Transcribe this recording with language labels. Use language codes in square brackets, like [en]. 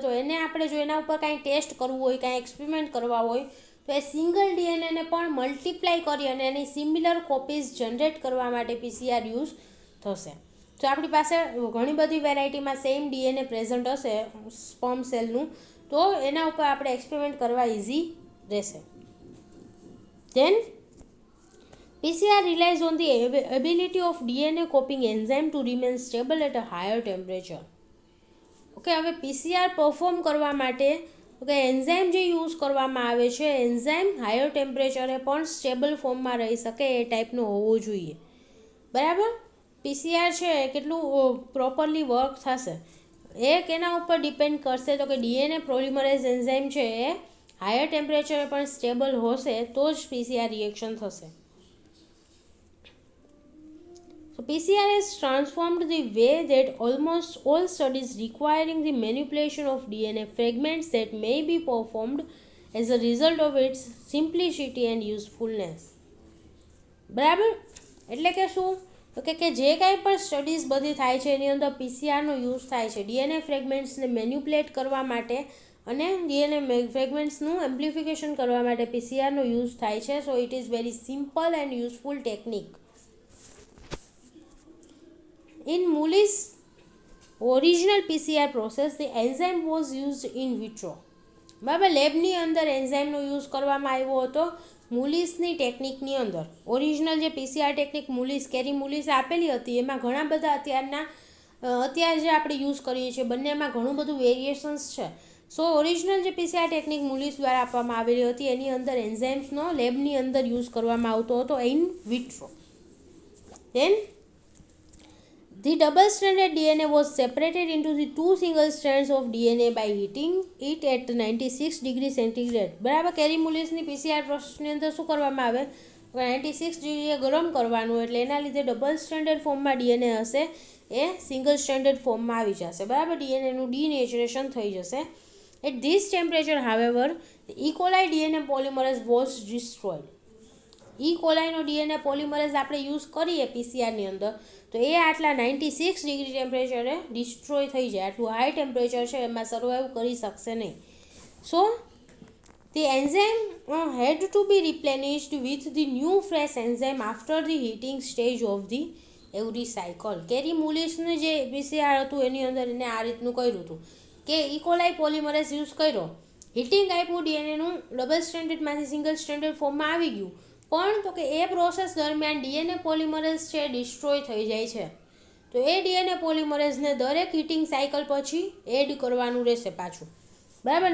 [gu] તો એને આપણે જો એના ઉપર કાંઈ ટેસ્ટ કરવું હોય, કાંઈ એક્સપેરિમેન્ટ કરવા હોય તો એ સિંગલ ડીએનએને પણ મલ્ટીપ્લાય કરી અને એની સિમિલર કોપીઝ જનરેટ કરવા માટે પીસીઆર યુઝ થશે. તો આપણી પાસે ઘણી બધી વેરાયટીમાં સેમ ડીએનએ પ્રેઝન્ટ હશે સ્પર્મ સેલનું, તો એના ઉપર આપણે એક્સપેરિમેન્ટ કરવા ઇઝી રહેશે. [en] Then PCR relies on the ability of DNA copying enzyme to remain stable at a higher temperature. [gu] Okay, હવે પીસીઆર પરફોર્મ કરવા માટે ઓકે એન્ઝાઇમ જે યુઝ કરવામાં આવે છે, એન્ઝાઇમ હાયર ટેમ્પરેચરે પણ સ્ટેબલ ફોર્મમાં રહી શકે એ ટાઈપનું હોવું જોઈએ, બરાબર. પીસીઆર છે કેટલું પ્રોપરલી વર્ક થશે એ કેના ઉપર ડિપેન્ડ કરશે તો કે ડીએનએ પોલિમરેઝ એન્ઝાઇમ છે એ હાયર ટેમ્પરેચરે પણ સ્ટેબલ હશે તો જ પીસીઆર રિએક્શન થશે. [en] So PCR has transformed the way that almost all studies requiring the manipulation of DNA fragments that may be performed as a result of its simplicity and usefulness. [gu] બરાબર, એટલે કે શું તો કે જે કાંઈ પણ સ્ટડીઝ બધી થાય છે એની અંદર પીસીઆરનો યુઝ થાય છે ડીએનએ ફ્રેગમેન્ટ્સને મેન્યુપ્યુલેટ કરવા માટે અને ડીએનએ ફ્રેગમેન્ટ્સનું એમ્પ્લિફિકેશન કરવા માટે પીસીઆરનો યુઝ થાય છે. [en] So it is very simple and useful technique. In Mullis' original PCR process, the enzyme was used in vitro. [gu] બરાબર, લેબની અંદર એન્ઝાઇમનો યુઝ કરવામાં આવ્યો હતો મુલિસની ટેકનિકની અંદર. ઓરિજિનલ જે પીસીઆર ટેકનિક મુલિસ, કેરી મુલિસ આપેલી હતી એમાં ઘણા બધા અત્યારે જે આપણે યુઝ કરીએ છીએ બંનેમાં ઘણું બધું વેરિએશન્સ છે. સો ઓરિજિનલ જે પીસીઆર ટેકનિક મુલિસ દ્વારા આપવામાં આવેલી હતી એની અંદર એન્ઝાઇમ્સનો લેબની અંદર યુઝ કરવામાં આવતો હતો in vitro. [en] Then the double-stranded DNA was separated into the two single strands of DNA by heating it at 96 degrees centigrade. [gu] બરાબર, કેરી મુલિસની પીસીઆર પ્રોસેસની અંદર શું કરવામાં આવે 96 ડિગ્રીએ ગરમ કરવાનું, એટલે એના લીધે ડબલ સ્ટેન્ડર્ડ ફોર્મમાં ડીએનએ હશે એ સિંગલ સ્ટેન્ડર્ડ ફોર્મમાં આવી જશે. બરાબર, ડીએનએનું ડીનેચરેશન થઈ જશે [en] At this temperature, however, the E. coli DNA polymerase was destroyed. E. [gu] કોલાઈનો DNA polymerase આપણે યુઝ કરીએ પીસીઆરની અંદર તો એ આટલા 96 ડિગ્રી ટેમ્પરેચરે ડિસ્ટ્રોય થઈ જાય. આટલું હાઈ ટેમ્પરેચર છે એમાં સર્વાઈવ કરી શકશે નહીં. [en] So the enzyme had to be replenished with the new fresh enzyme after the heating stage of the every cycle. [gu] કેરી મુલિસનું જે પીસીઆર હતું એની અંદર એને આ રીતનું કર્યું હતું કે ઇકોલાઈ પોલિમરેઝ યુઝ કર્યો, હીટિંગ આપ્યું, ડીએનએનું ડબલ સ્ટેન્ડર્ડમાંથી સિંગલ સ્ટેન્ડર્ડ ફોર્મમાં આવી ગયું, પણ તો કે એ પ્રોસેસ દરમિયાન ડીએનએ પોલિમરેઝ છે ડિસ્ટ્રોય થઈ જાય છે. તો એ ડીએનએ પોલિમરેઝને દરેક હીટિંગ સાયકલ પછી એડ કરવાનું રહેશે પાછું, બરાબર.